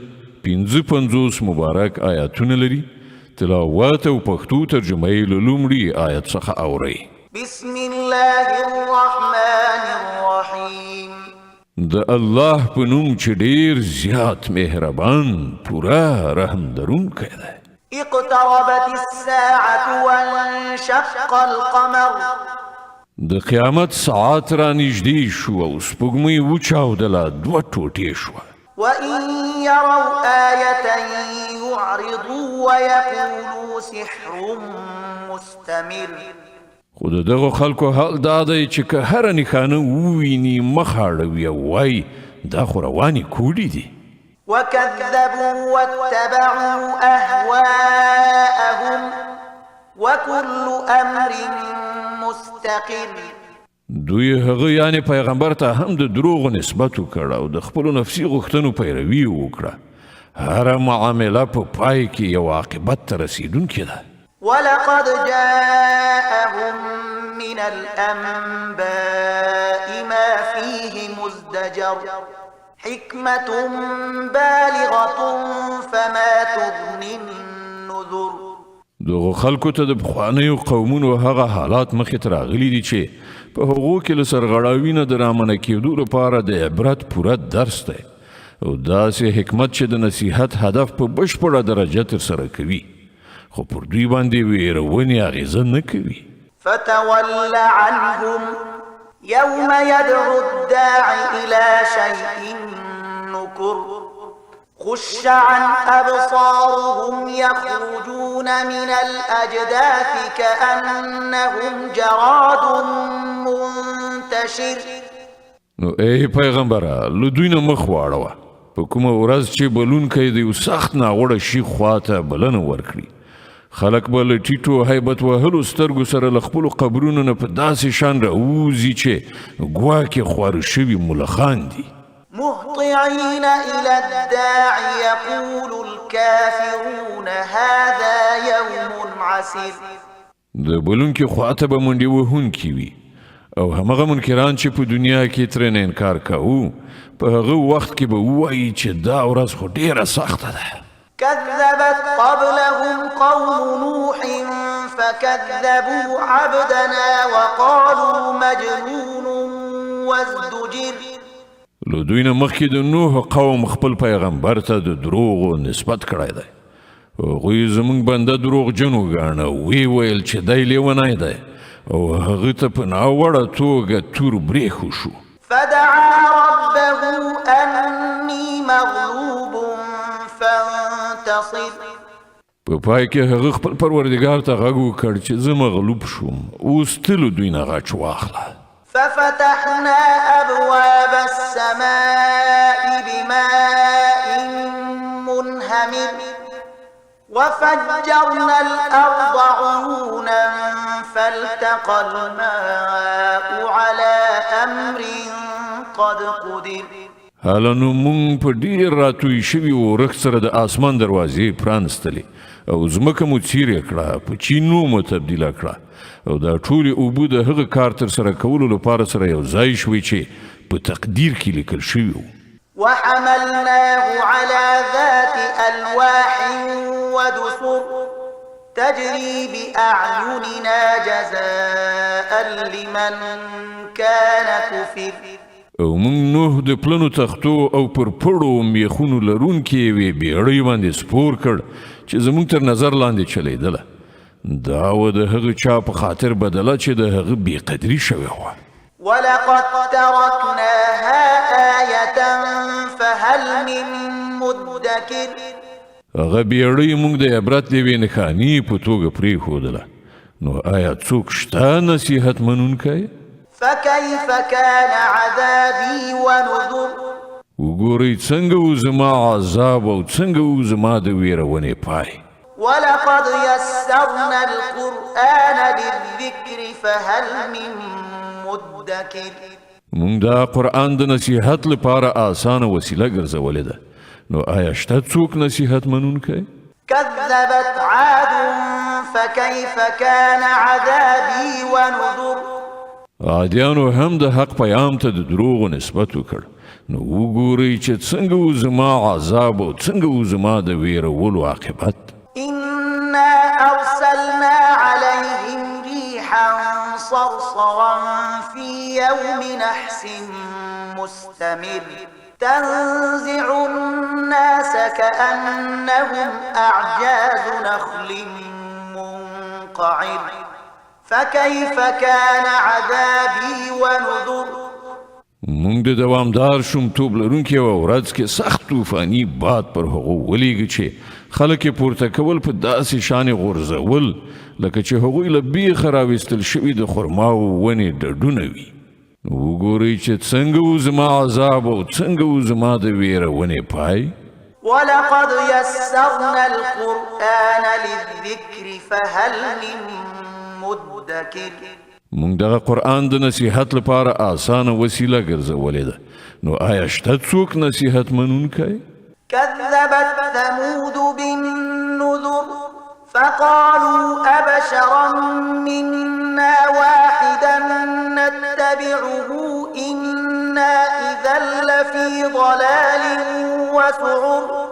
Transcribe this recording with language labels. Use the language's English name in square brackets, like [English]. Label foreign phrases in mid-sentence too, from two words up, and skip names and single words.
[Pashto] 55 مبارک آیاتونه لري. تلاوت او پښتو ترجمه یې له لومړي آیت څخه اورئ. [Arabic] بسم الله الرحمن الرحیم. [Pashto] د الله په نوم چې ډیر زیات مهربان پوره رحم درونکی دی. [Arabic] اقتربت الساعة وانشق القمر. [Pashto] د قیامت ساعت را نږدې شو او سپوږمۍ وچاودله، دوه ټوټې شوه. [Arabic] وإن يروا آية يعرضوا ويقولوا سحر مستمر. [Pashto] خو د دغو خلکو حال دا دی چې که هره نښانه وویني مخ اړوي او وایي دا خو روانې کوډې دي. [Arabic] وكذبوا واتبعوا أهواءهم وكل أمر مستقر. [Pashto] دوی هغه یعنی پیغمبر ته هم د دروغو نسبت وکړ او د خپلو نفسي غوښتنو پیروي وکړه. هره معامله په پای کې یو عاقبت ته رسیدونکې ده. [Arabic] ولقد جاءهم من الأنباء ما فيه مزدجر. حكمة بالغة فما تغني النذر. [Pashto] دغه خلکو ته د پخوانیو قومونو هغه حالات مخې ته راغلي دي چې په هغو کې له سرغړاوي نه د رامنع کېدو لپاره د عبرت پوره درس دی او داسې حکمت چې د نصیحت هدف په بشپړه درجه ترسره کوي، خو پر دوی باندې ویرونې اغېزه نه کوي. [Arabic] فتول عنهم يوم يدعو الداعي إلى شيء نكر. خش عن أبصارهم يخرجون من الأجداث كأنهم جراد منتشر. [Pashto] نو ای پیغمبره له دوی نه مخ واړوه. په کومه ورځ چې بلونکی د یو سخت ناوړه شي خواته بلنه ورکړي، خلک به له ټیټو هیبت وهلو سترګو سره له خپلو قبرونو نه په داسې شان راوځي چې ګواکې خواره شوي ملخان دي. [Arabic] مهطعين إلى الداعي يقول الكافرون هذا يوم عسير. [Pashto] د بلونکي خواته به منډې وهونکي وي او همغه منکران چې په دنیا کې ترې انکار کوو په هغه وخت کې به ووایي چې دا ورځ خو ډیره سخته ده. [Arabic] كذبت قبلهم قوم نوح فكذبوا عبدنا وقالوا مجنون وازدجر. [Pashto] له دوی نه مخکې د نوح قوم خپل پیغمبر ته د دروغو نسبت کړی دی. هغوی زموږ بنده دروغجن وګاڼه، وی ویل چې دی لیونی دی او هغه ته په ناوړه توګه تور برېښو شو. [Arabic] فدعا ربه أني مغلوب فانتصر. [Pashto] په پای کې هغه خپل پروردګار ته غږ وکړ چې زه مغلوب شوم، اوس ته له دوی نه غچ واخله. [Arabic] ففتحنا أبواب السماء بماء منهمر وفجرنا الأرض عيونا فالتقى الماء على أمر قد قدر. [Pashto] حالا نو مونږ په ډیر راتوی شوي ورښت سره د اسمان دروازې پرانستلې او ځمکه مو څیرې کړه، په چینو مو تبدیله کړه او دا ټولې اوبه د هغه کار ترسره کولو لپاره سره یو ځای شوي چې په تقدیر کې لیکل شوي وو. [Arabic] وحملناه على ذات ألواح ودسر تجري بأعيننا جزاء لمن كان كفر. [Pashto] او مونږ نوح د پلنو تختو او پر پړو میخونو لرونکې یوې بیړۍ باندې سپور کړ چې زموږ تر نظر لاندې چلیدله. دا و د هغه چا په خاطر بدله چې د هغه بېقدري شوې وه. [Arabic] ولقد تركناها آية فهل من مدكر. [Pashto] هغه بیړۍ موږ د عبرت د یوې نښانې په توګه پرېښودله، نو آیا څوک شته نصیحت منونکی؟ [Arabic] فكيف كان عذابي ونذر. [Pashto] وګورئ څنګه و زما عذاب او څنګه و زما د ویرونې پای. [Arabic] ولقد يسرنا القرآن للذكر فهل من مدكر. [Pashto] مونږ دا قرآن د نصیحت لپاره آسانه وسیله ګرځولې ده، نو آیا شته څوک نصیحت منونکی؟ [Arabic] كذبت عاد فكيف كان عذابي ونذر. [Pashto] عادیانو هم د حق پیام ته د دروغو نسبت وکړ. نو وګورئ چې څنګه و زما عذاب او څنګه و زما د ویرولو عاقبت. [Arabic] إنا أرسلنا عليهم ريحا صرصرا في يوم نحس مستمر تنزع الناس كأنهم أعجاز نخل منقعر فكيف كان عذابي ونذر. [Pashto] مونږ د دوامدار شومتوب لرونکي یوه ورځ کې سخت طوفاني باد پر هغو ولیږه چې خلک یې پورته کول په داسې شانې غورځول لکه چې هغوی له بیخه راویستل شوي د خرماو ونې ډډونه وي. وګورئ چې څنګه و زما عذاب او څنګه و زما د ویرونې پای. [Arabic] ولقد يسرنا القرآن للذكر فهل من مدكر. [Pashto] مونږ دغه قرآن د نصیحت لپاره آسانه وسیله ګرځولې ده. نو آیا شته څوک نصیحت منونکی؟ [Arabic] كذبت ثمود بالنذر فقالوا أبشرا منا واحدا نتبعه إنا إذا لفي ضلال وسعر.